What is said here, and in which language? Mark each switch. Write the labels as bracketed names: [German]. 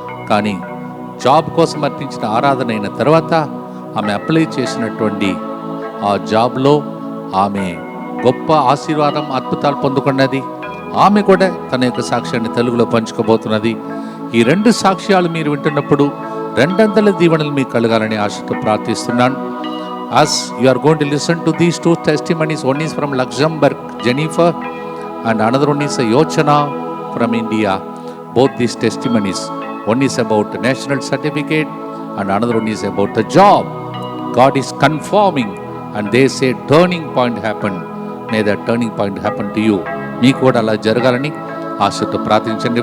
[Telugu] కానీ జాబ్ కోసం అర్పించిన ఆరాధన అయిన తర్వాత ఆమె అప్లై చేసినటువంటి ఆ జాబ్లో ఆమె గొప్ప ఆశీర్వాదం, అద్భుతాలు పొందుకున్నది. ఆమె కూడా తన యొక్క సాక్ష్యాన్ని తెలుగులో పంచుకోబోతున్నది. ఈ 2 సాక్ష్యాలు మీరు వింటున్నప్పుడు 200 దీవెనలు మీకు కలగాలని ఆశతో ప్రార్థిస్తున్నాను. [English] As you are going to listen to these 2 testimonies, one is from Luxembourg, Jennifer, and another one is Yochana from India. Both these testimonies, one is about the national certificate and another one is about the job. God is confirming and they say turning point happened. May that turning point happen to you. [Telugu] మీకు కూడా అలా జరగాలని ఆశతో ప్రార్థించండి.